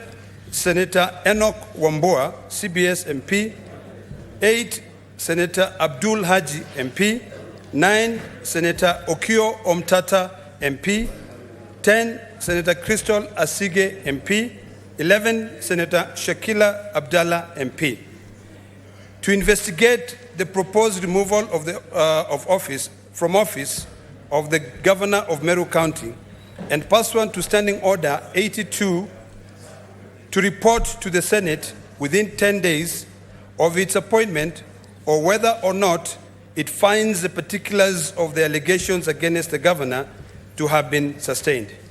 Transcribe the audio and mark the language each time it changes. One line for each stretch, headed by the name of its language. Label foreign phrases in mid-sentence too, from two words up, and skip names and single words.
English: Senator Enoch Wambua, CBS MP. 8. Senator Abdul Haji, MP. 9. Senator Okio Omtata, MP. 10. Senator Crystal Asige, MP. 11. Senator Shakila Abdallah, MP. To investigate the proposed removal of from office of the Governor of Meru County, and pursuant to Standing Order 82, to report to the Senate within 10 days of its appointment, or whether or not it finds the particulars of the allegations against the Governor to have been sustained.